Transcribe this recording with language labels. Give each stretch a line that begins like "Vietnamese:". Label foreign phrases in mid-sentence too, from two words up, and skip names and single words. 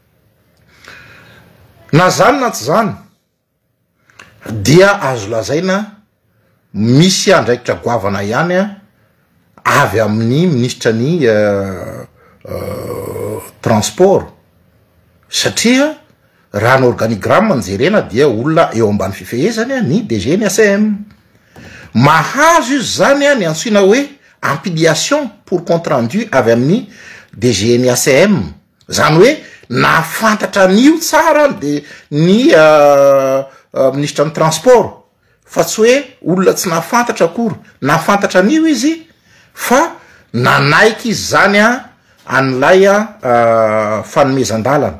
Malagasy: Na zany na tsy zany dia azo lazaina misy andraikitra goavana ihany avy amin'ny ministra ny transport, satria raha ny organigramme njerena dia olona eo ambany fifehezany ny DG ny ACM. Mahazo izy zany ny antsoina hoe
French: ampliation pour compte rendu
Malagasy: avy amin'ny DG ny ACM. Zany hoe nafantatra an'io tsara de ny ministra ny transport, fa tsy hoe olona tsy nafantatra akory, nafantatra an'io izy fa nanaiky izy zany an'ilay fanomezan-dalana.